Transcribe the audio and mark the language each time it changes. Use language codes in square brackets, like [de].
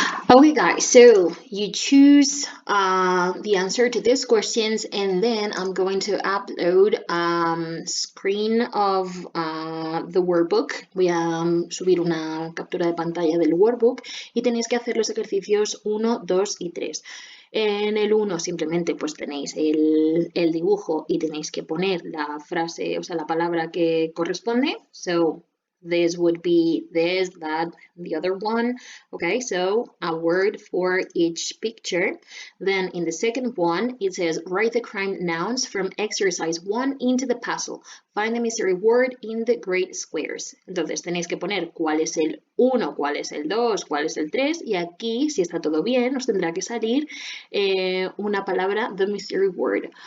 [en] Okay guys, so you choose the answer to these questions, and then I'm going to upload screen of the workbook. [es] Voy a subir una captura de pantalla del workbook y tenéis que hacer los ejercicios 1, 2 y 3. En el 1 simplemente pues tenéis el dibujo y tenéis que poner la frase, o sea, la palabra que corresponde. [en] So this would be this, that, the other one. Okay, so a word for each picture. Then in the second one, it says write the crime nouns from exercise 1 into the puzzle. Find the mystery word in the great squares. [es] Entonces tenéis que poner cuál es el 1, cuál es el 2, cuál es el 3, y aquí, si está todo bien, os tendrá que salir una palabra, [en] the mystery word.